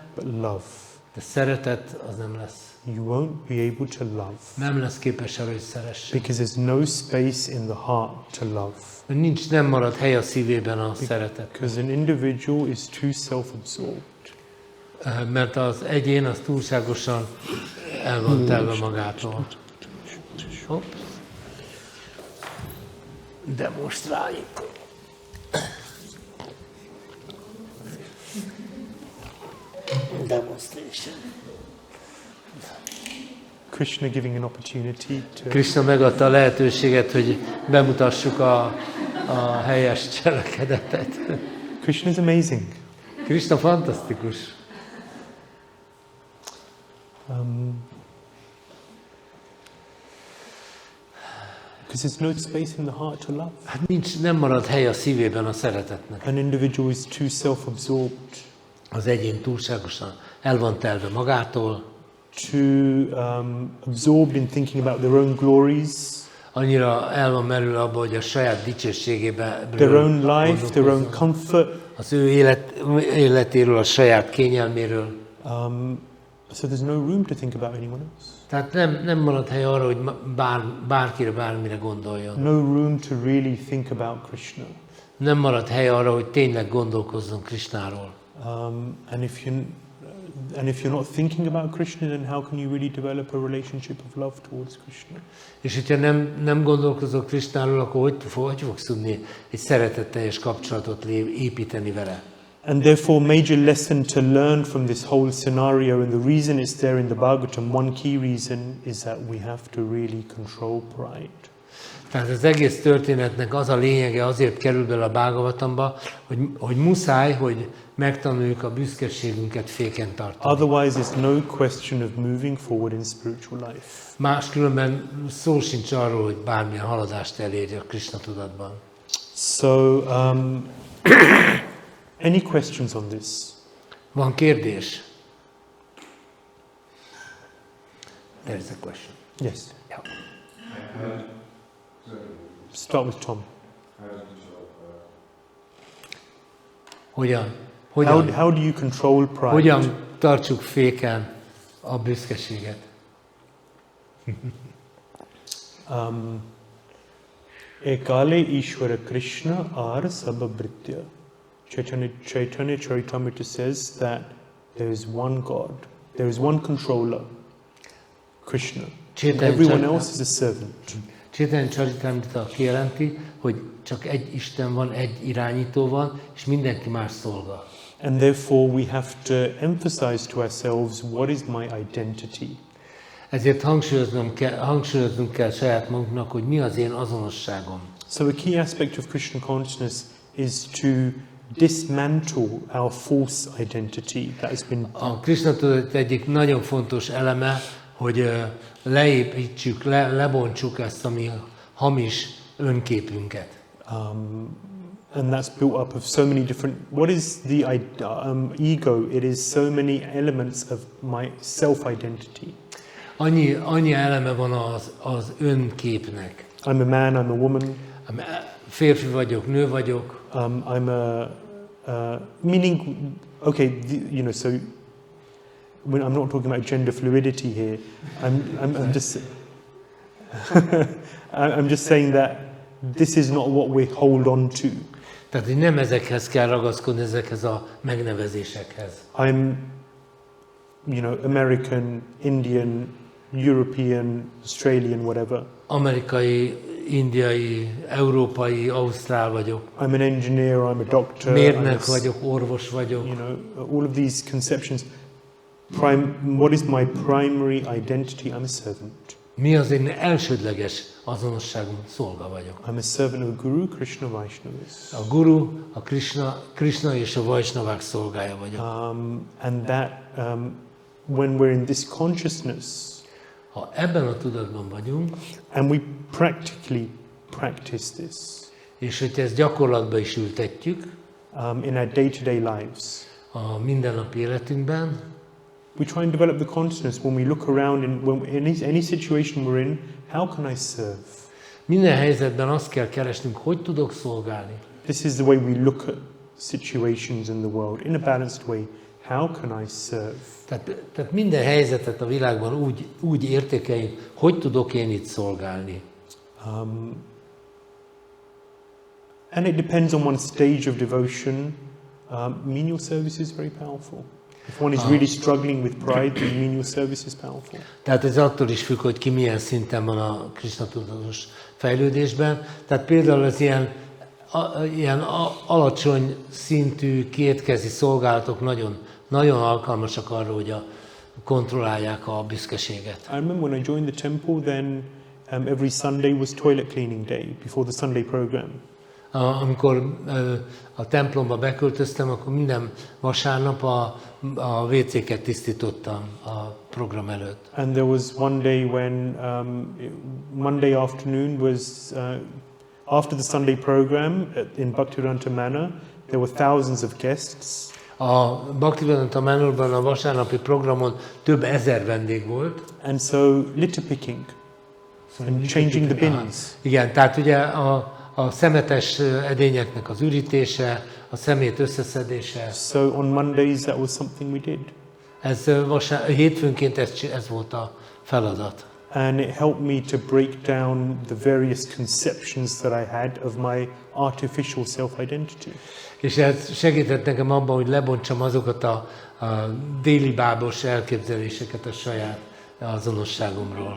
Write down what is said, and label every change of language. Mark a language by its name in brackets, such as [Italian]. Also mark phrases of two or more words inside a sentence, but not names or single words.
[English] but love. [Hungarian] de szeretet az nem lesz. [English] You won't be able to love [Hungarian] Nem lesz képes arra, hogy szeressen. [English] because there's no space in the heart to love. [Hungarian] Nem marad hely a szívében a szeretet. [English] Because an individual is too self-absorbed. [Hungarian] Mert az egyén az túlságosan el van telve magától. Hopp. Demonstráljuk. [English] Demonstration. Krishna giving an opportunity to [Hungarian] Krishna megadta a lehetőséget, hogy bemutassuk a helyes cselekedetet. [English] Krishna is amazing. [Hungarian] Krishna fantasztikus. [English] Because there's no space in the heart to love. [Hungarian] Hát nem marad hely a szívében a szeretetnek. [English] An individual is too self-absorbed [Hungarian] Az egyén túlságosan el van telve magától, [English] too absorbed in thinking about their own glories, [Hungarian] annyira el van merül abba, hogy a saját dicsőségébe [English] their own life, their own comfort. [Hungarian] az ő életéről, a saját kényelméről. [English] So there's no room to think about anyone else. [Hungarian] Tehát nem marad hely arra, hogy bárkire, bármire gondoljon. [English] No room to really think about Krishna. [Hungarian] Nem marad hely arra, hogy tényleg gondolkozzon Krishnáról. [English] And if you're not thinking about Krishna, then how can you really develop a relationship of love towards Krishna? [Hungarian] És hogyha nem gondolkozol Krishnáról, akkor hogy fogsz tudni egy szeretetteljes kapcsolatot építeni vele? [English] And therefore, major lesson to learn from this whole scenario, and the reason it's there in the Bhagavatam, one key reason is that we have to really control pride. [Hungarian] Tehát az egész történetnek az a lényege, azért kerül bele a Bhagavatamba, hogy muszáj, hogy megtanuljuk a büszkeségünket féken tartani. [English] Otherwise, there's no question of moving forward in spiritual life. [Hungarian] Máskülönben szó sincs arról, hogy bármilyen haladást elérj a Krishna tudatban. [English] So, any questions on this? [Hungarian] Van kérdés? [English] There is a question. Yes. Yeah. Start with Tom. [Hungarian] Hogyan [English] How do you control pride? [Hungarian] hogyan tartsuk féken a büszkeséget? [Bangla] একলে ঈশ্বর কৃষ্ণ আর সবভৃত্য. [English] Chaitanya Charitamrita says that there is one God, there is one controller, Krishna. Everyone else is a servant. [Hungarian] Chaitanya Charitamrita kijelenti, hogy csak egy Isten van, egy irányító van, és mindenki más szolga. [English] And therefore we have to emphasize to ourselves, what is my identity? [Hungarian] Ezért hangsúlyoznunk kell saját magunknak, hogy mi az én azonosságom. [English] So a key aspect of Krishna consciousness is to dismantle our false identity that has been. [Hungarian] A Krishna tudat egyik nagyon fontos eleme, hogy leépítsük, lebontsuk ezt a mi hamis önképünket. [English] And that's built up of so many different. What is the ego? It is so many elements of my self-identity. [Hungarian] Annyi eleme van az önképnek. [English] I'm a man. I'm a woman. [Hungarian] Férfi vagyok, nő vagyok. [English] I'm a meaning. Okay, so when I'm not talking about gender fluidity here. I'm just. I'm just saying that this is not what we hold on to. [Hungarian] Tehát nem ezekhez kell ragaszkodni, ezekhez a megnevezésekhez. [English] you know, American, Indian, European, Australian, whatever. [Hungarian] Amerikai, indiai, európai, ausztrál vagyok. [English] I'm an engineer, I'm a doctor. [Hungarian] Mérnök vagyok, orvos vagyok. [English] You know, all of these conceptions. What is my primary identity? I'm a servant. [Hungarian] Mi az én elsődleges azonosságom? Szolga vagyok. [English] I'm a servant of Guru, Krishna, Vaishnavas. [Hungarian] A Guru, a Krishna és a Vaisnavák szolgája vagyok. [English] And that, when we're in this consciousness, [Hungarian] Ha ebben a tudatban vagyunk, [English] and we practically practice this, [Hungarian] és hogy ezt gyakorlatba is ültetjük [English] in our day-to-day lives, [Hungarian] a mindennapi életünkben, [English] we try and develop the consciousness when we look around in any situation we're in, how can I serve? [Hungarian] minden helyzetben azt kell keresnünk, hogy tudok szolgálni. [English] This is the way we look at situations in the world, in a balanced way. How can I serve? [Hungarian] Tehát minden helyzetet a világban úgy értékeljük, hogy tudok én itt szolgálni. [English] And it depends on one's stage of devotion. Menial service is very powerful. If one is really struggling with pride, then menial service is powerful. [Hungarian] Tehát ez attól is függ, hogy ki milyen szinten van a Krishna tudatos fejlődésben. Tehát például az ilyen alacsony szintű kétkezi szolgálatok nagyon alkalmasak arra, hogy kontrollálják a büszkeséget. [English] I remember when I joined the temple, then every Sunday was toilet cleaning day before the Sunday program. [Hungarian] Amikor a templomba beköltöztem, akkor minden vasárnap a WC-ket tisztítottam a program előtt. [English] And there was one day when Monday afternoon was after the Sunday program in Bhakta Manor, there were thousands of guests. [Hungarian] A Bhaktivedanta Manorban a vasárnapi programon több ezer vendég volt. [English] And so litter picking and changing the bins. [Hungarian] Igen, tehát ugye a szemetes edényeknek az ürítése, a szemét összeszedése. [English] So on Mondays that was something we did. [Hungarian] Hétfőnként ez volt a feladat. [English] And it helped me to break down the various conceptions that I had of my artificial self-identity. [Hungarian] És ez segített nekem abban, hogy lebontsam azokat a déli bábos elképzeléseket a saját azonosságomról.